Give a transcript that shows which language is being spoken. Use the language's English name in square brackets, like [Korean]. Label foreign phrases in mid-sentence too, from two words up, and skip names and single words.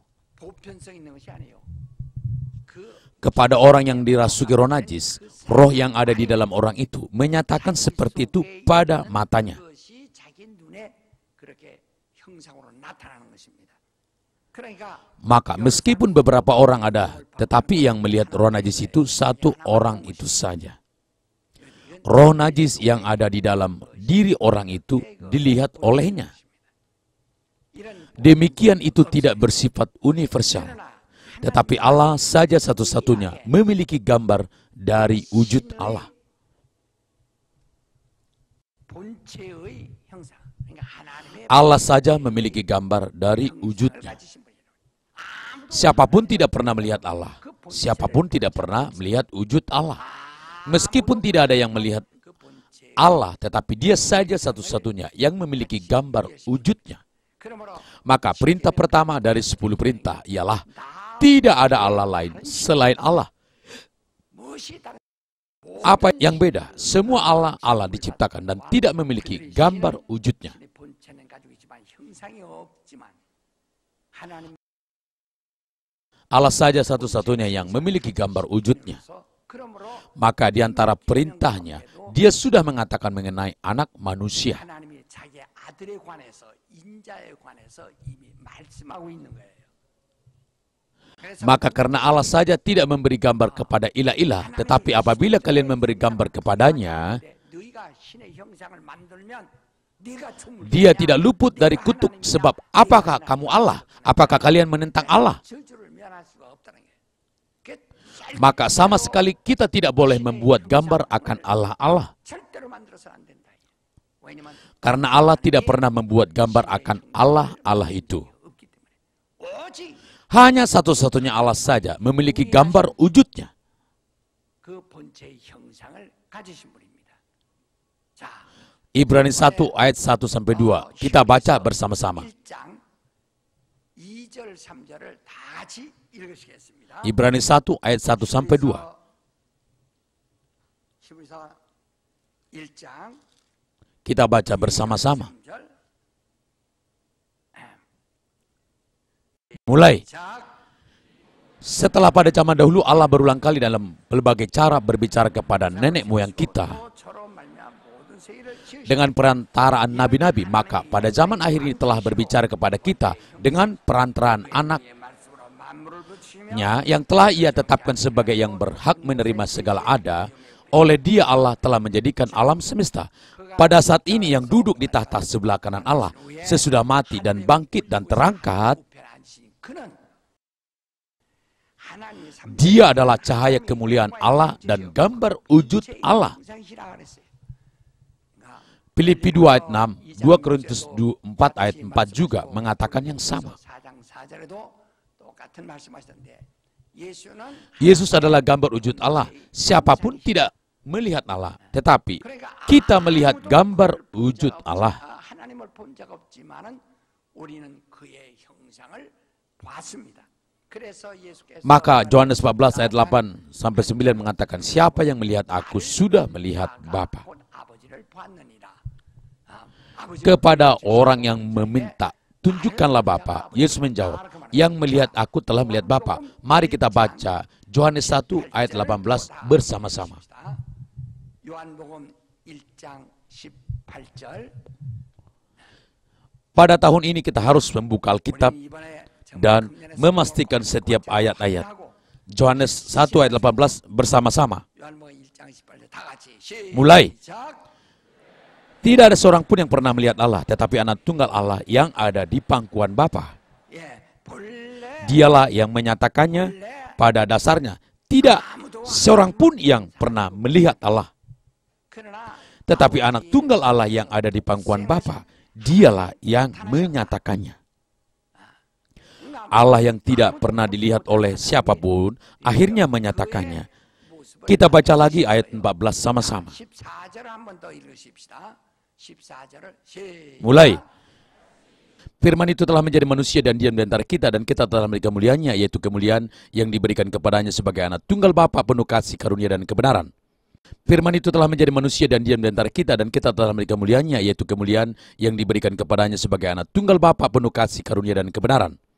[Korean] 보편성 있는 것이 아니에요. 그 [Indonesian] Kepada orang yang dirasuki roh najis, roh yang ada di dalam orang itu menyatakan seperti itu pada matanya. [Korean] 그것이 자기 눈에 그렇게 형상으로 나타나는 것입니다. 그러니까 [Indonesian] Maka meskipun beberapa orang ada, tetapi yang melihat roh najis itu satu orang itu saja. Roh najis yang ada di dalam diri orang itu dilihat olehnya. [Korean] 이런 [Indonesian] Demikian itu tidak bersifat universal. Tetapi Allah saja satu-satunya memiliki gambar dari wujud Allah. [Korean] 본체의 형상. 그러니까 하나님의 [Indonesian] Allah saja memiliki gambar dari [Korean] 형상을 [Indonesian] wujudnya. [Korean] 가지신 분이에요. [Indonesian] Siapapun tidak pernah melihat Allah. Siapapun tidak pernah melihat wujud Allah. Meskipun tidak ada yang melihat [Korean] 그 본체. [Indonesian] Allah, tetapi dia saja satu-satunya yang memiliki gambar wujudnya. [Korean] 그러므로 [Indonesian] Maka perintah pertama dari 10 perintah ialah tidak ada Allah lain selain Allah. [Korean] 무엇이 다른 [Indonesian] Apa yang beda? Semua Allah diciptakan dan tidak memiliki gambar wujudnya. [Korean] 본체는 가지고 있지만 형상이 없지만 하나님 [Indonesian] Allah saja satu-satunya yang memiliki gambar wujudnya. [Korean] 그러므로 [Indonesian] Maka di antara perintahnya, dia sudah mengatakan mengenai anak manusia. [Korean] 하나님이 자기 아들에 관해서 인자에 관해서 이미 말씀하고 있는 거예요. 그래서 [Indonesian] Maka karena Allah saja tidak memberi gambar kepada ilah-ilah, tetapi apabila kalian memberi gambar kepadanya, [Korean] 너희가 신의 형상을 만들면 네가 춤을 [Indonesian] dia tidak luput dari kutuk. Sebab apakah kamu Allah? Apakah kalian menentang Allah? [Korean] 저주를 면할 수가 없다는 거예요. [Indonesian] Maka sama sekali kita tidak boleh membuat gambar akan Allah. [Korean] 절대로 만들어서는 안 된다. 왜냐면 [Indonesian] Karena Allah tidak pernah membuat gambar akan Allah itu. [Korean] 없기 때문에 오직 [Indonesian] Hanya satu-satunya Allah saja memiliki gambar wujudnya. [Korean] 그 본체의 형상을 가지신 분입니다. 자, [Indonesian] Ibrani 1 ayat 1-2. Kita baca bersama-sama. [Korean] 1장 2절 3절을 다 같이 읽으시겠습니다. [Indonesian] Ibrani 1 ayat 1-2. [Korean] 히브리서 1장 [Indonesian] Kita baca bersama-sama. [Korean] 3절. [Indonesian] Mulai. [Korean] 자, [Indonesian] Setelah pada zaman dahulu Allah berulang kali dalam berbagai cara berbicara kepada nenek moyang kita [Korean] 서로 말미암아 모든 세계를 지으시고 [Indonesian] dengan perantaraan nabi-nabi, maka pada zaman akhir ini telah berbicara kepada kita dengan perantaraan anaknya [Korean] 말씀으로 만물을 붙이시며 [Indonesian] yang telah ia tetapkan sebagai yang berhak menerima segala ada. Oleh dia Allah telah menjadikan alam semesta. Pada saat ini yang duduk di tahta sebelah kanan Allah sesudah mati dan bangkit dan terangkat, [Korean] 우편에 앉으신 그는 하나님의 삼 [Indonesian] dia adalah cahaya kemuliaan Allah dan gambar wujud Allah. [Korean] 형상이시라 그랬어요. [Indonesian] Filipi 2 ayat 6, 2 Korintus 4 ayat 4 juga mengatakan yang sama. [Korean] 4장 4절에도 똑같은 말씀하시던데 예수는 [Indonesian] Yesus adalah gambar wujud Allah. Siapapun tidak melihat Allah, tetapi kita melihat gambar wujud Allah. [Korean] 하나님을 본 적 없지만은 우리는 그의 형상을 봤습니다. 그래서 예수께서 [Indonesian] Maka Yohanes 14 ayat 8-9 mengatakan, siapa yang melihat aku sudah melihat Bapa. [Korean] 본 아버지를 봤느니라. 아버지 [Indonesian] Kepada orang yang meminta, tunjukkanlah Bapa. Yesus menjawab, yang melihat aku telah melihat Bapa. Mari kita baca Yohanes 1 ayat 18 bersama-sama. [Korean] 요한복음 1장 18절. [Indonesian] Pada tahun ini kita harus membuka Alkitab [Korean] 이번에 [Indonesian] dan memastikan setiap ayat-ayat. Yohanes 1 ayat 18 bersama-sama. [Korean] 요한복음 1장 18절 다 같이 [Indonesian] Mulai. [Korean] 시작. [Indonesian] Tidak ada seorang pun yang pernah melihat Allah, tetapi anak tunggal Allah yang ada di pangkuan Bapa. [Korean] 예, 본래 [Indonesian] Dialah yang menyatakannya. Pada dasarnya, tidak seorang pun yang pernah melihat Allah. [Korean] 그러나 [Indonesian] Tetapi anak tunggal Allah yang ada di pangkuan Bapa, dialah yang menyatakannya. Allah yang tidak pernah dilihat oleh siapapun, akhirnya menyatakannya. Kita baca lagi ayat 14 sama-sama. 14절을 한 번 더 읽으십시다. 14절을 시작. Mulai. Firman itu telah menjadi manusia dan diam di antara kita, dan kita telah melihat kemuliaannya, yaitu kemuliaan yang diberikan kepadanya sebagai anak tunggal Bapa penuh kasih karunia dan kebenaran. Firman itu telah menjadi manusia dan diam di antara kita, dan kita telah melihat kemuliaannya, yaitu kemuliaan yang diberikan kepadanya sebagai anak tunggal Bapa penuh kasih karunia dan kebenaran.